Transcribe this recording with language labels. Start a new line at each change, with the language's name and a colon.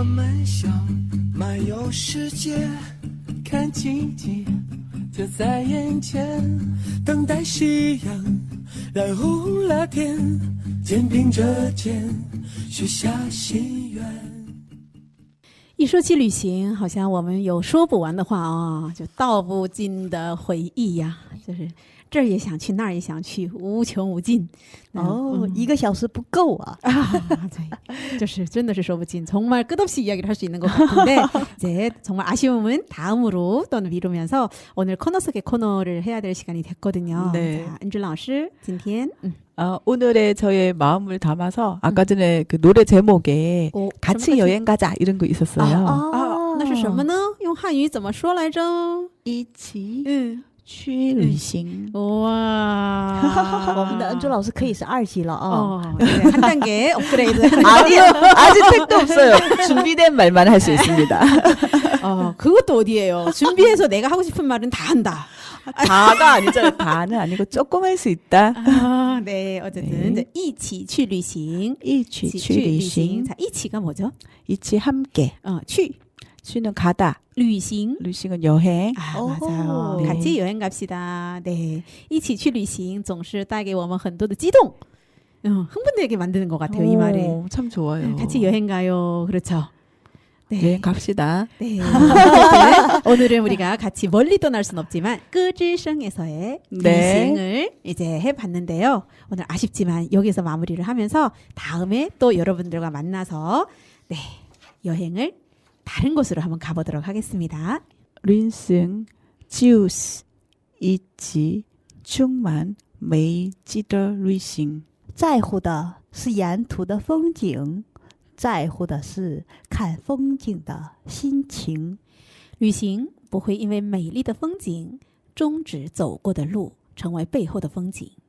Chinese: 我们想漫游世界，看奇迹就在眼前，等待夕阳染红了天，肩并着肩许下心愿。一说起旅行，好像我们有说不完的话啊，就道不尽的回忆呀，就是这儿也想去，那儿也想去，無窮無盡。 1个小时不够啊！对，就是真的是说不尽，
Korean: 정말 끝없이 이야기를 할 수 있는 것 같은데 이제 정말 아쉬움은 다음으로 또 미루면서 오늘 코너 속의 코너를 해야 될 시간이 됐거든요. 네.
Chinese: 자, 은주老师今天
Korean: 오늘의 저의 마음을 담아서 아까 전에 그 노래 제목에 같이 여행 가자 이런 거 있었어요.
Chinese: 那是什么呢？用汉语怎么说来着？一起去旅行。哇，我们的恩珠老师可以是2级了啊！
Korean: 네, 한 단계 업그레이드. 아니요, 아직 택도 없어요. 준비된 말만 할 수 있습니다. 그것도 어디예요? 준비해서 내가 하고 싶은 말은 다 한다. 다가 아니죠. 다는 아니고 조금 할 수 있다. 네, 어쨌든 네.
Chinese: 一起去旅行. 一起去旅行.
Korean: 자, 一起가 뭐죠? 一起 함께.
Chinese: 去.
Korean: 추는 가다.
Chinese: 旅行.
Korean: 旅行은 여행. 맞아요. 네. 같이 여행 갑시다.
Chinese: 네, 一起去旅行总是带给我们很多的激动.
Korean: 흥분되게 만드는 것 같아요, 이 말이. 참 좋아요. 같이 여행 가요. 그렇죠. 네. 여행 갑시다. 네. 오늘은 우리가 같이 멀리 떠날 순 없지만 끄지성에서의旅行을 이제 해봤는데요. 오늘 아쉽지만 여기서 마무리를 하면서 다음에 또 여러분들과 만나서 네, 여행을 다른 곳으로 한번 가보도록 하겠습니다.
Chinese: 旅行就是一起充满美丽的旅行。在乎的是沿途的风景，在乎的是看风景的心情。旅行不会因为美丽的风景终止走过的路，成为背后的风景。